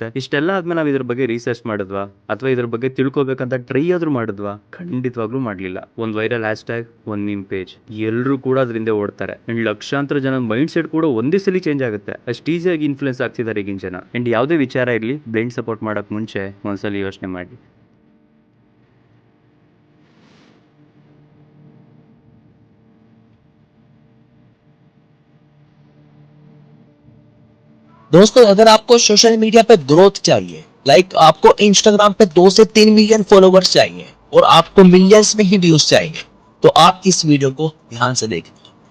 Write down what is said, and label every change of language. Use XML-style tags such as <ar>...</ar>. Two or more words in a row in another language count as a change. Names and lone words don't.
<kn>ಇಷ್ಟೆಲ್ಲ ಆದ್ಮೇಲೆ ನಾವು ಇದ್ರ ಬಗ್ಗೆ ರಿಸರ್ಚ್ ಮಾಡಿದ್ವಾ ಅಥವಾ ಇದ್ರ ಬಗ್ಗೆ ತಿಳ್ಕೊಬೇಕಂತ ಟ್ರೈ ಆದ್ರೂ ಮಾಡಿದ್ವಾ? ಖಂಡಿತವಾಗ್ಲೂ ಮಾಡ್ಲಿಲ್ಲ. ಒಂದ್</kn> <en>viral hash tag,</en> <kn>ಒಂದ್</kn> <en>meme page,</en> <kn>ಎಲ್ಲರೂ ಕೂಡ ಅದರಿಂದ ಓಡ್ತಾರೆ. ಅಂಡ್ ಲಕ್ಷಾಂತರ ಜನ</kn> <en>mind set</en> <kn>ಕೂಡ ಒಂದೇ ಸಲ ಚೇಂಜ್ ಆಗುತ್ತೆ. ಅಷ್ಟು ಈಸಿಯಾಗಿ ಇನ್ಫ್ಲೂಯೆನ್ಸ್ ಆಗ್ತಿದ್ದಾರೆ ಈಗಿನ ಜನ. ಅಂಡ್ ಯಾವುದೇ ವಿಚಾರ ಇರ್ಲಿ,</kn> <en>blind support</en> <kn>ಮಾಡಕ್ ಮುಂಚೆ ಒಂದ್ಸಲಿ ಯೋಚನೆ ಮಾಡಿ.</kn> <hi>दोस्तों अगर आपको</hi> <en>social media</en> <hi>पे ग्रोथ चाहिए, लाइक आपको इंस्टाग्राम पे 2 से 3</hi> <en>million followers</en> <hi>चाहिए और आपको मिलियंस में ही व्यूज चाहिए, तो आप इस वीडियो को ध्यान से देखें.</hi>